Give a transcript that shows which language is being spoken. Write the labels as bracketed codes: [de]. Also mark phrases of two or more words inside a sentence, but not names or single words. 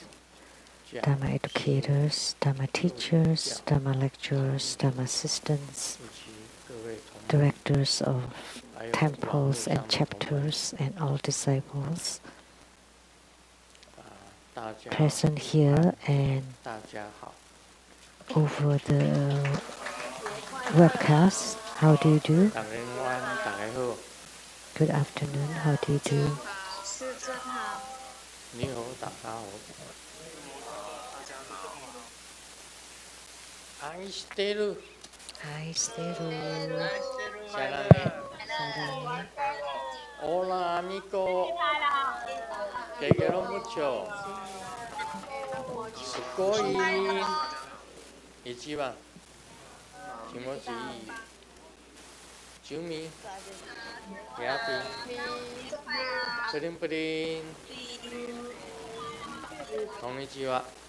[en] Dharma educators, Dharma teachers, Dharma lecturers, Dharma assistants, directors of temples and chapters, and all disciples present here and over the webcast. How do you do? Good afternoon. How do you do? [ja] Aisteru. [es] Hola amigo. Te quiero mucho. [ja] Sugoi. 一番。気持ちいい. Jumi. Yapi. ぷりんぷりん。こんにちは.